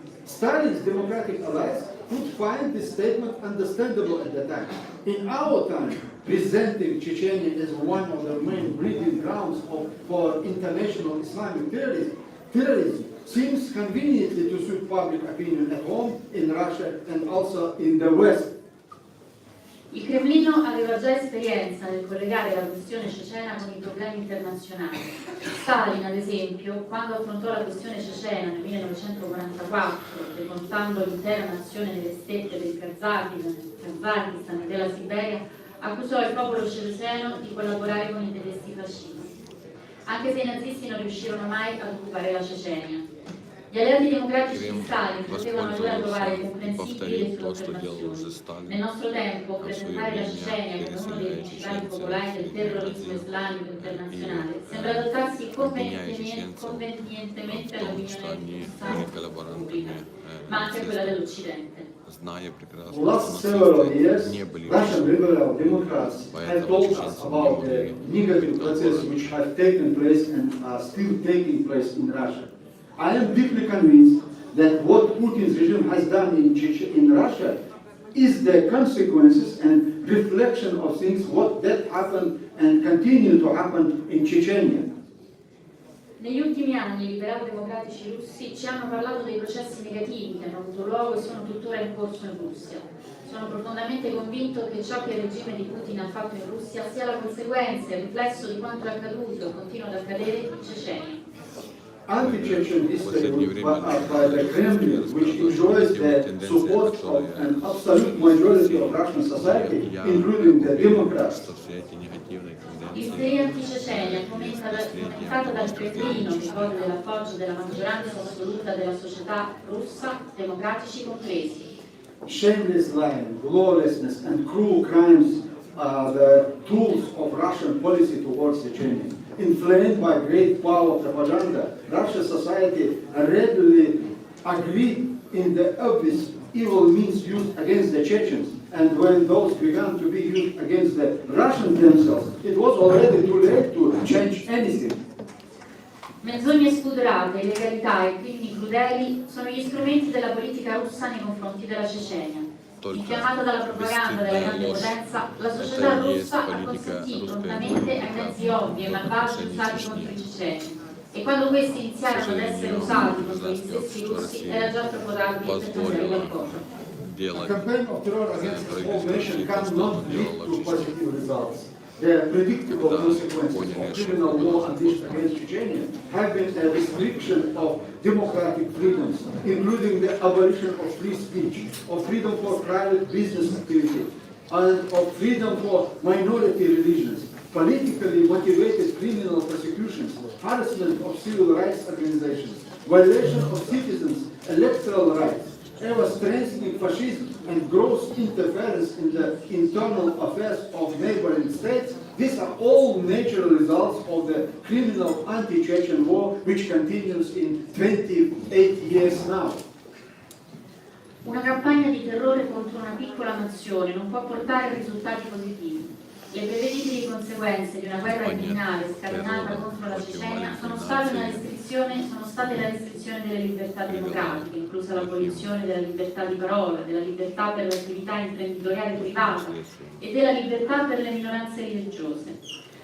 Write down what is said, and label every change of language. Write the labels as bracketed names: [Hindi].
[English] Stalin's democratic allies would find this statement understandable at the time. In our time, presenting Chechnya as one of the main breeding grounds for international Islamic terrorism seems conveniently to suit public opinion at home, in Russia, and also in the West. [Italian] Il Cremlino aveva già esperienza nel collegare la questione cecena con i problemi internazionali. Stalin, ad esempio, quando affrontò la questione cecena nel 1944, deportando l'intera nazione nelle steppe del Kazakistan e della Siberia, accusò il popolo ceceno di collaborare con i tedeschi fascisti, anche se i nazisti non riuscirono mai ad occupare la Cecenia. Gli alleati democratici di Stalin potevano allora trovare comprensibili le sue osservazioni. Nel nostro tempo, presentare la Cecenia come uno dei principali focolai del terrorismo islamico internazionale sembra adattarsi convenientemente all'opinione pubblica, ma anche quella dell'Occidente. [English] For the last several years, Russian liberal Democrats have told us about the negative processes which have taken place and are still taking place in Russia. I am deeply convinced that what Putin's regime has done in Russia is the consequences and reflection of things what that happened and continue to happen in Chechnya. [Italian] Negli ultimi anni i liberal-democratici russi ci hanno parlato dei processi negativi che hanno avuto luogo e sono tuttora in corso in Russia. Sono profondamente convinto che ciò che il regime di Putin ha fatto in Russia sia la conseguenza e il riflesso di quanto è accaduto e continua ad accadere in Cecenia. [English] Anti-Chechen history by the Kremlin, which enjoys the support of an absolute majority of Russian society, including the Democrats. [Italian] L'isteria anti-Cecenia fomentata dal Cremlino che gode dell'appoggio della maggioranza assoluta della società russa, democratici compresi. [English] Shameless lying, lawlessness and cruel crimes are the tools of Russian policy towards Chechnya. Inflamed by great power propaganda, Russian society readily agreed in the obvious evil means used against the Chechens. And when those began to be used against the Russians themselves, it was already too late to change anything. [Italian] Menzogne spudorate, illegalità e crimini crudeli sono gli strumenti della politica russa nei confronti della Cecenia. Richiamata dalla propaganda della grande potenza, la società russa acconsentì prontamente ai mezzi ovvi e malvagi usati contro i ceceni. E quando questi iniziarono ad essere usati contro gli stessi russi, era già troppo tardi per cambiare qualcosa. [English] A campaign of terror against the whole nation cannot lead to positive results. The predictable consequences of criminal law unleashed against Chechnya have been a restriction of democratic freedoms, including the abolition of free speech, of freedom for private business activity, and of freedom for minority religions, politically motivated criminal prosecutions, harassment of civil rights organizations, violation of citizens' electoral rights, ever strengthening fascism and gross interference in the internal affairs of neighboring states. These are all natural results of the criminal anti-Chechen war, which continues in 28 years now. [Italian] Una campagna di terrore contro una piccola nazione non può portare risultati positivi. Le prevedibili conseguenze di una guerra criminale scatenata contro la Cecenia sono state la restrizione delle libertà democratiche, inclusa l'abolizione della libertà di parola, della libertà per l'attività imprenditoriale privata e della libertà per le minoranze religiose.